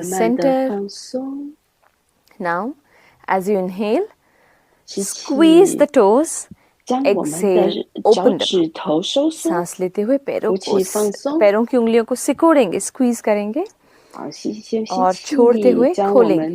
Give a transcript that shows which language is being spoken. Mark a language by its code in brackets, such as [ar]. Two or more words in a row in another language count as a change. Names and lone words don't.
[zh] 慢慢的 [en] center. [zh] 放松， [en] Now, as you inhale, [zh] 吸气， [en] squeeze the toes. [zh] 将我们 [en] Exhale, [zh] 的 [en] open [zh] 脚 [en] them. [zh] 趾头收缩。 [hi] सांस लेते हुए पैरों [zh] 呼 [hi] को [zh] 气放松。 [hi] पैरों की उंगलियों को सिकोड़ेंगे, स्क्वीज करेंगे [zh] 好，先吸 [hi] और [zh] 气， [hi] छोड़ते हुए [zh] 将我 [hi] खोलेंगे.